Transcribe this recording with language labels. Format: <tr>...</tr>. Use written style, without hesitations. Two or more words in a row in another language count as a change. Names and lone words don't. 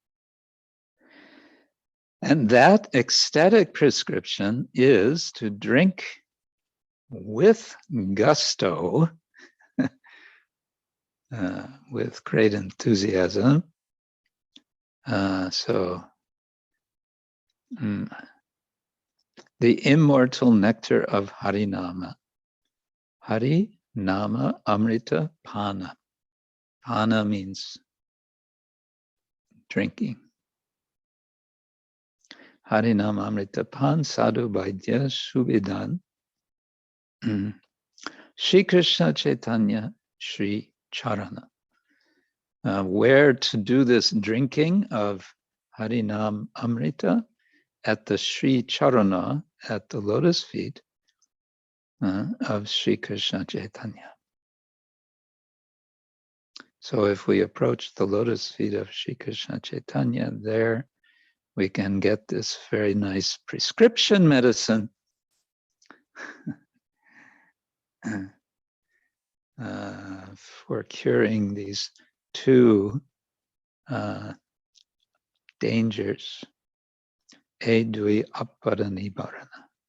<en>And that ecstatic prescription is to drink with gusto, with great enthusiasm. The immortal nectar of hari-nama.</en> <sa>Hari-nama-amrta pana.</sa> <en>Pana means drinking.</en> <sa>Hari-namamrta pan sadhu-bhavan. Sri-Krishna-Caitanya, sri-carana.</sa> <en>Where to do this drinking of hari-namamrta? At the sri-carana, at the lotus feet of Sri-Krishna-Caitanya. So if we approach the lotus feet of Sri-Krishna-Caitanya, there we can get this very nice prescription medicine for curing these two dangers,</en> <sa>edui aparanibarana.</sa>